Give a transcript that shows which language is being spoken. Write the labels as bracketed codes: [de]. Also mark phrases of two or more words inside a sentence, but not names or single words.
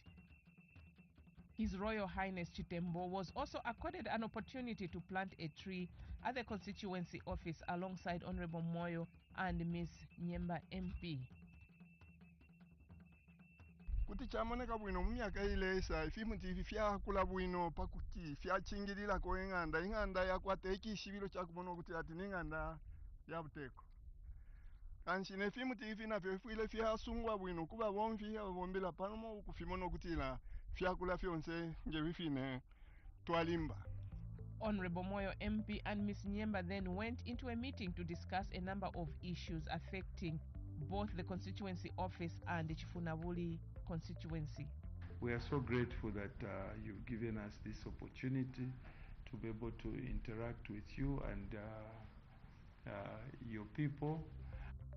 [en] His Royal Highness Chitembo was also accorded an opportunity to plant a tree at the constituency office alongside Honorable Moyo and Ms. Nyemba MP. [bem] Kuti chamoneka bwino mu myaka ilesa ifimuti ifi fyakula bwino pakuti fyachingirira ko ing'anda yakwata ekishibiro chakumona kuti ati n'ing'anda ya buteko kanshine ifimuti ifi nafyo ifwile fyasungwa bwino kuba bomvi abombela panomo kufimono kutila fyakula fyonse nje bifine twalimba. [en] Honorable Moyo MP and Ms. Nyemba then went into a meeting to discuss a number of issues affecting both the constituency office and the Chifunabuli constituency. We are so grateful that you've given us this opportunity to be able to interact with you and your people.